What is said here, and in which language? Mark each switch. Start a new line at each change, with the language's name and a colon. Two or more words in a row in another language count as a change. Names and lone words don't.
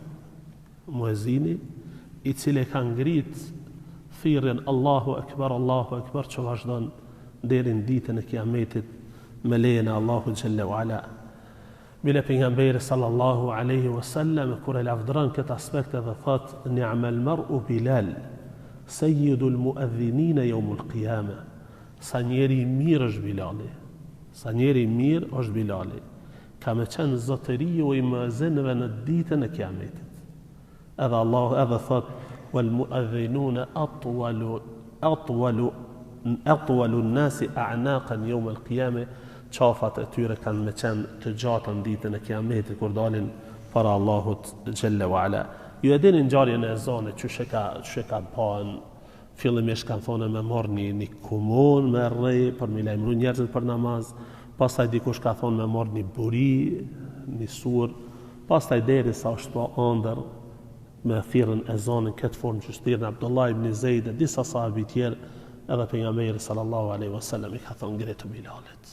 Albanian: Muezini i cili ka ngrit thirrjen
Arabic: الله أكبر
Albanian: që vazhdon deri në ditën e Kiametit me lejen e Allahut
Arabic: جل وعلا.
Albanian: Bile pejgamberi
Arabic: صلى الله عليه وسلم
Albanian: kur e lavdron këtë aspekt edhe thot:
Arabic: "نعم المرء بلال سيد المؤذنين يوم القيامة."
Albanian: Sa njeri mirë është Bilali. Sa njeri mirë është Bilali. Ka me qenë zotëriu i muezinëve në ditën e Kiametit. Edhe Allahu edhe thot:
Arabic: "والمؤذنون أطول الناس أعناقا يوم القيامة."
Albanian: Qafat e tyre kanë me qenë të gjata në ditën e Kiametit kur dalin para Allahut
Arabic: جل وعلا.
Albanian: Ju e dini ngjarjen e ezanit, çu e ka pan fillimisht kanë thonë me marrë një kumun me rrej për me lajmëru njerëzit për namaz, pastaj dikush ka thonë me marrë një buri, një sur, pastaj deri sa është po ëndër me thirrën e zonin këtë formë që shtirën Abdullah ibn Zeid e disa sahabi tjerë, edhe pejgamberi
Arabic: صلى الله عليه وسلم
Albanian: i ka thonë ngretë Bilalit.